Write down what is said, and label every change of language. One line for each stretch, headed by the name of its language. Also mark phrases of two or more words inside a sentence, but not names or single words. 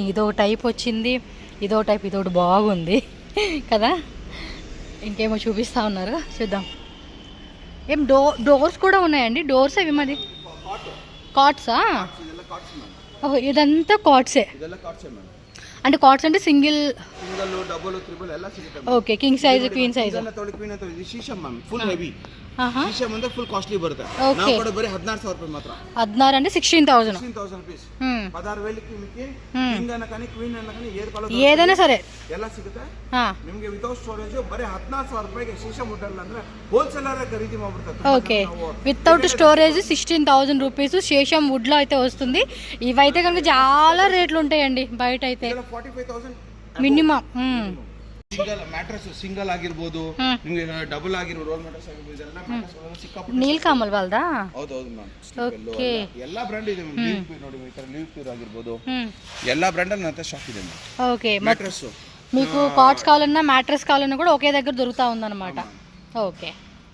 Telugu: ఇదో టైప్ వచ్చింది, ఇదో టైప్, ఇదొకటి బాగుంది కదా. ఇంకేమో చూపిస్తా ఉన్నారు, చూద్దాం. ఏం డోర్స్ కూడా ఉన్నాయండి? డోర్స్ అవి మాది కాట్సా? ఓహో ఇదంతా కాట్సే. అంటే కాట్స్ అంటే సింగిల్,
English: double, triple
Kannada: ಎಲ್ಲ ಸಿಗುತ್ತೆ.
English: Okay king size, queen size.
Kannada: ಕ್ವೀನ್ ಅಂತ ಇದು ಶೀಶಮ್ ಮ್ಯಾಮ್,
English: full heavy.
Kannada: ಶೀಶಮ್ ಅಂದ್ರೆ
English: full costly
Kannada: ಬರುತ್ತೆ. ನಾವು ಕೂಡ ಬರೀ 16,000 ರೂಪಾಯಿ ಮಾತ್ರ. 16
Telugu: అంటే 16,000 rupees. 16,000కి మీకు కింగ్ అన్న కానీ క్వీన్ అన్న కానీ ఏదైనా సరే
Kannada: ಎಲ್ಲ ಸಿಗುತ್ತೆ ನಿಮಗೆ.
English: without storage
Kannada: ಬರೀ 14,000 ರೂಪಾಯಿಗೆ ಶೀಶಮ್ ಹೋಟೆಲ್ ಅಂದ್ರೆ ಹೋಲ್ಸೇಲರ್ ఖరీదు ಮಾಡ್ಬಿಡ್ತಾರೆ.
Telugu: ఓకే
English: without storage
Telugu: 16,000 రూపీస్ శేషం వుడ్ లో అయితే వస్తుంది. ఇవైతే కనుక చాలా రేట్లు ఉంటాయండి బయట అయితే. 45,000 మినిమం.
English: single mattress single
Kannada: ಆಗಿರ್ಬೋದು, ನಿಮಗೆ ಡಬಲ್ ಆಗಿರ್ಬೋದು,
English: roll mattress
Kannada: ಆಗಿರ್ಬೋದು, ಇದೆಲ್ಲ ಮ್ಯಾಟ್ರೆಸ್ ಸಿಕ್ಕಾಪಟ್ಟೆ. ನೀಲ್ ಕಮಲ್ ವಾಲ್ದಾ? ಹೌದು ಮ್ಯಾಮ್. ಓಕೆ ಎಲ್ಲಾ ಬ್ರ್ಯಾಂಡ್ ಇದೆ ಮ್ಯಾಮ್. ಲಿವ್ ಪ್ಯೂರ್ ನೋಡಿ, ಈ ತರ ಲಿವ್ ಪ್ಯೂರ್ ಆಗಿರ್ಬೋದು, ಎಲ್ಲಾ ಬ್ರ್ಯಾಂಡ್ ಅಲ್ಲಿ ನನ್ನ ಸ್ಟಾಕ್ ಇದೆ ಮ್ಯಾಮ್.
Telugu: ఓకే
Kannada: ಮ್ಯಾಟ್ರೆಸ್
Telugu: మీకు కాట్స్ కావాలన్నా మ్యాట్రెస్ కావాలన్నా కూడా ఒకే దగ్గర దొరుకుతా ఉందన్నమాట. ఓకే